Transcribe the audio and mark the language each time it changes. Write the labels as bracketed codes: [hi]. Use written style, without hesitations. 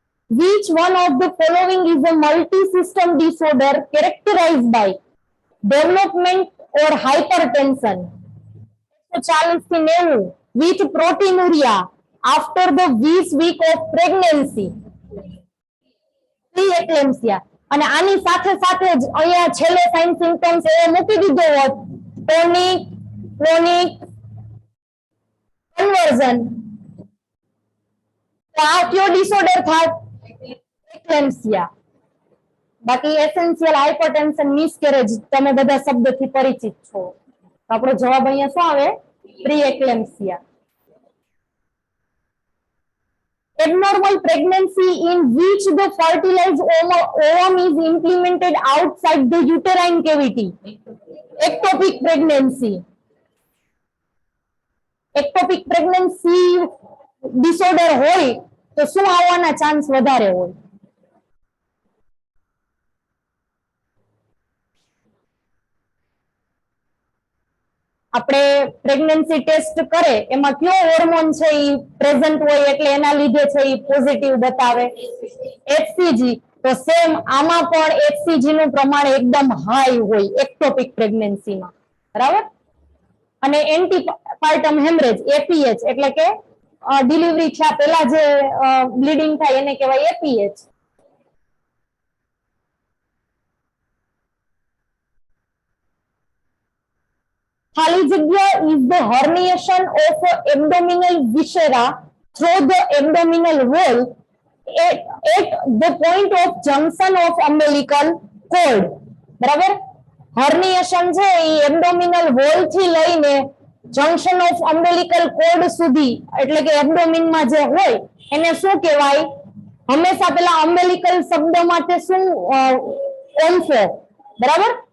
[en] Which one of the following is a multi-system disorder characterized by development or hypertension? 140 થી 90 with proteinuria after the 20 week of pregnancy. Preeclampsia. [gu] અને આની સાથે સાથે જ અહીંયા છેલ્લે સાઇન સિમ્પટમ્સ એ મૂકી દીધો હોત, ટોનિક, ક્રોનિક કન્વર્ઝન, તો આ કયો ડિસઓર્ડર થાય? એક્લેમ્સિયા. બાકી એસેન્શિયલ હાઇપરટેન્શન, મિસકેરેજ તમે બધા શબ્દથી પરિચિત છો. આપણો જવાબ અહીંયા શું આવે? પ્રી-એક્લેમ્સિયા. [en] Abnormal pregnancy in which the fertilized ovum is implanted outside the uterine cavity. Ectopic pregnancy. [gu] Ectopic pregnancy disorder હોય તો શું આવવાના ચાન્સ વધારે હોય? આપણે પ્રેગ્નન્સી ટેસ્ટ કરે એમાં કયો હોર્મોન છે એ પ્રેઝન્ટ હોય એટલે એના લીધે છે એ પોઝિટિવ બતાવે? એચસીજી. તો સેમ આમાં પણ એચસીજી નું પ્રમાણ એકદમ હાઈ હોય એક્ટોપિક પ્રેગ્નન્સીમાં, બરાબર. અને એન્ટીપાર્ટમ હેમરેજ, એપીએચ, એટલે કે ડિલિવરી થયા પહેલા જે બ્લીડિંગ થાય એને કહેવાય એપીએચ. ખાલી જગ્યા [en] is the herniation of abdominal viscera through the abdominal wall at the point of junction of umbilical cord. [gu] બરાબર. હર્નિએશન છે એ એબ્ડોમિનલ વોલ થી લઈને જંક્શન ઓફ અમ્બેલિકલ કોર્ડ સુધી, એટલે કે એબ્ડોમિન માં જે હોય એને શું કહેવાય? હંમેશા પેલા અમ્બેલિકલ શબ્દ માટે શું ઓમ્ફો, બરાબર?